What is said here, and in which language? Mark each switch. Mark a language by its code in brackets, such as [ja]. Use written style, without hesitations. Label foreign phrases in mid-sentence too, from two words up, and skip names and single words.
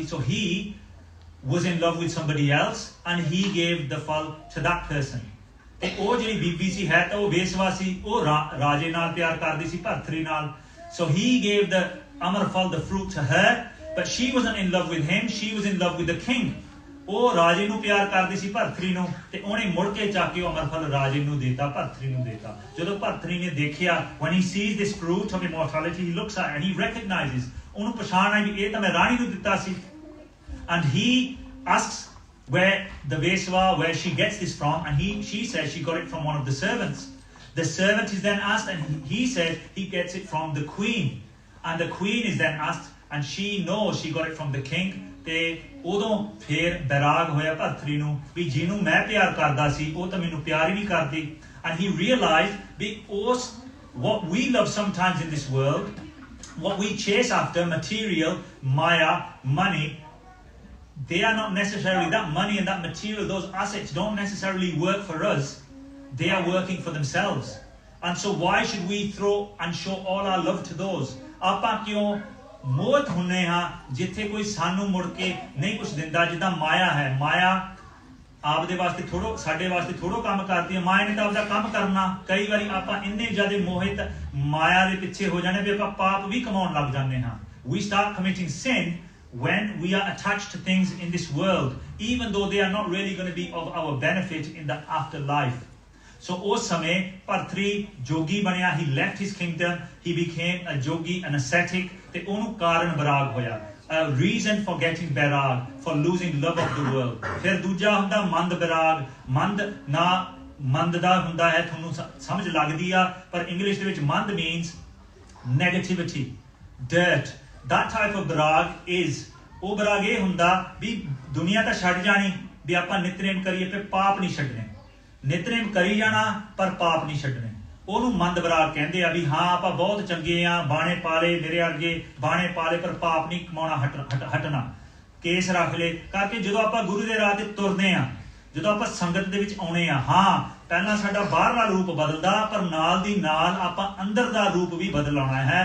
[en] So he was in love with somebody else and he gave the ਫਲ to that person। [pa] ਤੇ ਉਹ ਜਿਹੜੀ ਬੀਬੀ ਸੀ ਹੈ ਤਾਂ ਉਹ ਬੇਸਵਾ ਸੀ, ਉਹ ਰਾਜੇ ਨਾਲ ਪਿਆਰ ਕਰਦੀ ਸੀ, ਭਰਤਰੀ ਨਾਲ। [en] So he gave the [pa] ਅਮਰ ਫਲ, [en] the fruit, to her, but she wasn't in love with him, she was in love with the king। [pa] ਉਹ ਰਾਜੇ ਨੂੰ ਪਿਆਰ ਕਰਦੀ ਸੀ, ਭਰਤਰੀ ਨੂੰ, ਤੇ ਉਹਨੇ ਮੁੜ ਕੇ ਚੱਕ ਕੇ ਅਮਰ ਫਲ ਰਾਜੇ ਨੂੰ ਦੇਤਾ, ਭਰਤਰੀ ਨੂੰ ਦੇਤਾ। ਜਦੋਂ ਭਰਤਰੀ ਨੇ ਦੇਖਿਆ, [en] when he sees this fruit of immortality, he looks at it and he recognizes, [pa] ਉਹਨੂੰ ਪਛਾਣ ਆਈ ਵੀ ਇਹ ਤਾਂ ਮੈਂ ਰਾਣੀ ਨੂੰ ਦਿੱਤਾ ਸੀ। [en] And he asks where the Veswa, where she gets this from, and she says she got it from one of the servants। The servant is then asked and he says he gets it from the queen, and the queen is then asked and she knows she got it from the king। [pa] ਤੇ ਉਦੋਂ ਫੇਰ ਬੈਰਾਗ ਹੋਇਆ ਭਰਤਰੀ ਨੂੰ ਵੀ ਜਿਹਨੂੰ ਮੈਂ ਪਿਆਰ ਕਰਦਾ ਸੀ ਉਹ ਤਾਂ ਮੈਨੂੰ ਪਿਆਰ ਹੀ ਨਹੀਂ ਕਰਦੀ। [en] And he realized because what we love sometimes in this world, what we chase after, material, maya, money, they are not necessarily, that money and that material, those assets don't necessarily work for us, they are working for themselves। And so why should we throw and show all our love to those? [pa] ਆਪਾਂ ਕਿਉਂ ਮੋਹਤ ਹੁੰਨੇ ਹਾਂ ਜਿੱਥੇ ਕੋਈ ਸਾਨੂੰ ਮੁੜ ਕੇ ਨਹੀਂ ਕੁਝ ਦਿੰਦਾ। ਜਿੱਦਾਂ ਮਾਇਆ ਹੈ, ਮਾਇਆ ਆਪਦੇ ਵਾਸਤੇ ਥੋੜੋ, ਸਾਡੇ ਵਾਸਤੇ ਥੋੜੋ ਕੰਮ ਕਰਦੀ ਹੈ, ਮਾਇਆ ਨੇ ਤਾਂ ਆਪਦਾ ਕੰਮ ਕਰਨਾ। ਕਈ ਵਾਰੀ ਆਪਾਂ ਇੰਨੇ ਜ਼ਿਆਦਾ ਮੋਹਿਤ ਮਾਇਆ ਦੇ ਪਿੱਛੇ ਹੋ ਜਾਣੇ ਵੀ ਆਪਾਂ ਪਾਪ ਵੀ ਕਮਾਉਣ ਲੱਗ ਜਾਂਦੇ ਹਾਂ। [en] We start committing sin when we are attached to things in this world, even though they are not really going to be of our benefit in the afterlife। [pa] So ਉਸ ਸਮੇਂ ਭਰਤਰੀ ਜੋਗੀ ਬਣਿਆ, [en] he left his kingdom, he became a yogi, an ascetic, [pa] ਤੇ ਉਹਨੂੰ ਕਾਰਨ ਬਰਾਗ ਹੋਇਆ। [en] A reason for getting ਬੈਰਾਗ, for losing love of the world। [pa] ਫਿਰ ਦੂਜਾ ਹੁੰਦਾ ਮੰਦ ਬੈਰਾਗ। ਮੰਦ ਨਾ ਮੰਦ ਦਾ ਹੁੰਦਾ ਹੈ, ਤੁਹਾਨੂੰ ਸਮਝ ਲੱਗਦੀ ਆ, ਪਰ ਇੰਗਲਿਸ਼ ਦੇ ਵਿੱਚ ਮੰਦ [en] means negativity, dirt। That type of [pa] ਬਰਾਗ is, ਉਹ ਬਰਾਗ ਇਹ ਹੁੰਦਾ ਵੀ ਦੁਨੀਆ ਤਾਂ ਛੱਡ ਜਾਣੀ, ਵੀ ਆਪਾਂ ਨਿਤਨੇਮ ਕਰੀਏ, ਫਿਰ ਪਾਪ ਨਹੀਂ ਛੱਡਣੇ। ਨਿਤਨੇਮ ਕਰੀ ਜਾਣਾ ਪਰ ਪਾਪ ਨਹੀਂ ਛੱਡਣੇ। ਉਹਨੂੰ ਮੰਦ ਬਰਾਗ ਕਹਿੰਦੇ ਆ ਵੀ ਹਾਂ ਆਪਾਂ ਬਹੁਤ ਚੰਗੇ ਆ, ਬਾਣੇ ਪਾਲੇ ਮੇਰੇ ਅੱਗੇ ਬਾਣੇ ਪਾਲੇ ਪਰ ਪਾਪ ਨਹੀਂ ਕਮਾਉਣਾ ਹਟਣਾ, ਕੇਸ ਰੱਖ ਲਏ ਕਰਕੇ ਜਦੋਂ ਆਪਾਂ ਗੁਰੂ ਦੇ ਰਾਹ ਤੇ ਤੁਰਦੇ ਆ, ਜਦੋਂ ਆਪਾਂ ਸੰਗਤ ਦੇ ਵਿੱਚ ਆਉਣੇ ਆ, ਹਾਂ ਪਹਿਲਾਂ ਸਾਡਾ ਬਾਹਰਲਾ ਰੂਪ ਬਦਲਦਾ ਪਰ ਨਾਲ ਦੀ ਨਾਲ ਆਪਾਂ ਅੰਦਰ ਦਾ ਰੂਪ ਵੀ ਬਦਲਾਉਣਾ ਹੈ।